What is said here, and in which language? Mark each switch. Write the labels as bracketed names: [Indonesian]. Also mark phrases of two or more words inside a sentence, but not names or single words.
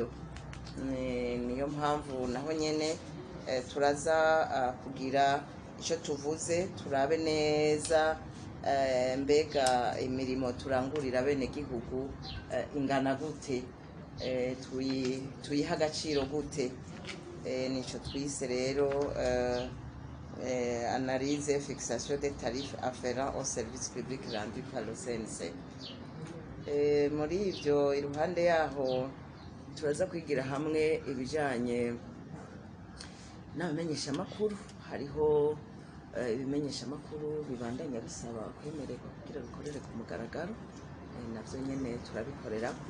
[Rundi] Niyo mpamvu naho nyene turaza kugira ico tuvuze, turabe neza mbega imirimo turangurira bene gihugu ingana gute, tuyiha agaciro gute. Nico twise rero [French] analyse et fixation des tarifs afférents aux services publics rendus par le CNC. [Rundi] Muri ivyo iruhande yaho turaza kwigira hamwe ibijanye n'abamenyesha makuru. Hariho ibimenyesha makuru bibandanya bisaba kwemererwa kugira bikorere ku mugaragaro, navyo nyene turabikorerako.